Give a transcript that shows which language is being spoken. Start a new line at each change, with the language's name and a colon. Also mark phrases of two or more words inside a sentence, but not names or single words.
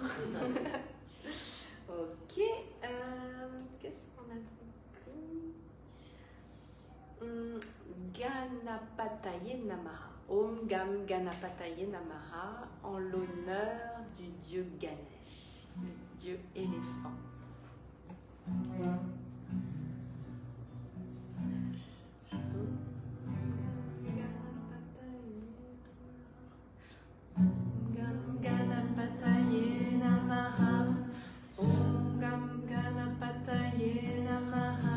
French: Ok, qu'est-ce qu'on a dit?
Sanskrit: गणपतये नमः. ॐ गं गणपतये नमः,
French: en l'honneur du dieu Ganesh, le dieu éléphant.
Sanskrit: गणपतये नमः. ॐ गं गणपतये नमः.